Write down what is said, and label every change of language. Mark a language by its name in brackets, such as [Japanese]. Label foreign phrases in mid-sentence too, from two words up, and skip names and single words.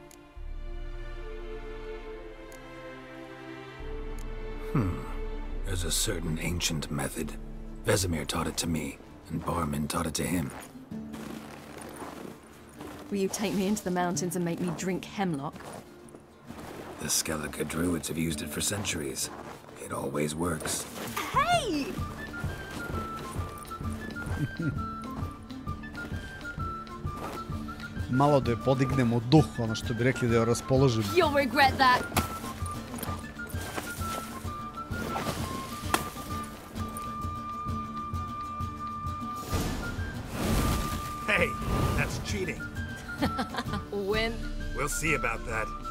[English] There's a certain ancient method. Vesemir taught it to me, and Barman taught it to him. Will you take me into the mountains and make me drink hemlock? The Skellige druids have used it for centuries. It always works. Hey! [Serbian] Malo da je podignemo duh, ono što bi rekli da je raspoložimo. [English] You'll regret that. Hey, that's cheating. Wimp. We'll see about that.